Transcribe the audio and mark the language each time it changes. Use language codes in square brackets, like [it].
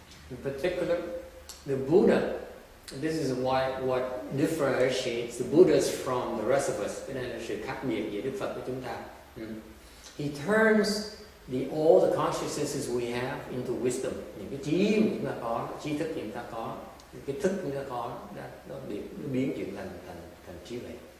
[en] In particular, the Buddha, this is what differentiates the Buddhas from the rest of us. [vi] Cái này là sự khác biệt giữa Đức Phật với chúng ta. [en] He turns all the consciousnesses we have into wisdom. [vi] Những cái trí mà chúng ta có, trí thức chúng ta có, những cái thức chúng ta có, nó biến chuyển thành trí huệ.